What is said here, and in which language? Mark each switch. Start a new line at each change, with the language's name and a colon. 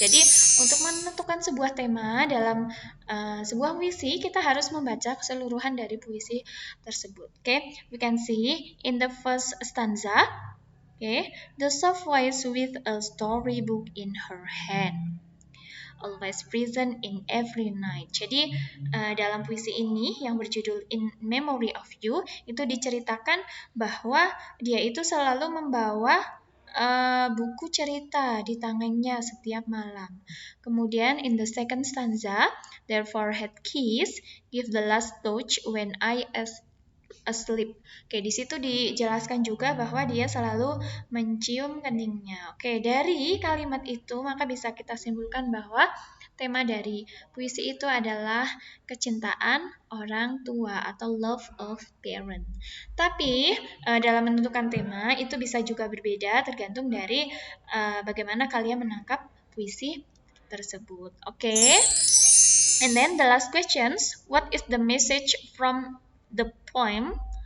Indonesian: Jadi untuk menentukan sebuah tema dalam sebuah puisi, kita harus membaca keseluruhan dari puisi tersebut.
English: Okay, we can see in the first stanza. Okay, the soft voice with a storybook in her hand, always present in every night.
Indonesian: Jadi dalam puisi ini yang berjudul In Memory of You itu diceritakan bahwa dia itu selalu membawa buku cerita di tangannya setiap malam.
English: Kemudian in the second stanza, their forehead kiss, give the last touch when I asleep.
Indonesian: Oke, di situ dijelaskan juga bahwa dia selalu mencium keningnya. Oke, dari kalimat itu maka bisa kita simpulkan bahwa tema dari puisi itu adalah kecintaan orang tua atau
English: love of parent.
Indonesian: Tapi dalam menentukan tema itu bisa juga berbeda tergantung dari bagaimana kalian menangkap puisi tersebut. Oke.
English: And then the last questions, what is the message from the poem?